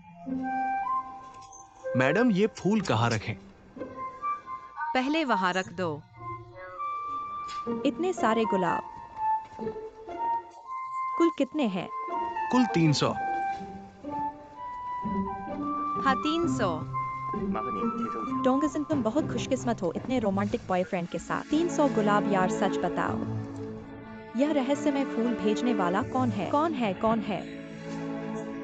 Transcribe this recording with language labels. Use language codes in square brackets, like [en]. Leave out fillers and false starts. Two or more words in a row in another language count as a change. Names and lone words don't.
[hi] मैडम, ये फूल कहाँ रखें? पहले वहाँ रख दो। इतने सारे गुलाब। कुल कितने हैं? कुल 300। हाँ, 300। [zh] 麻烦你贴收据。 [hi] टोंगजिन, तुम बहुत खुशकिस्मत हो इतने [en] romantic boyfriend [hi] के साथ। 300 गुलाब यार, सच बताओ, यह रहस्यमय फूल भेजने वाला कौन है? कौन है?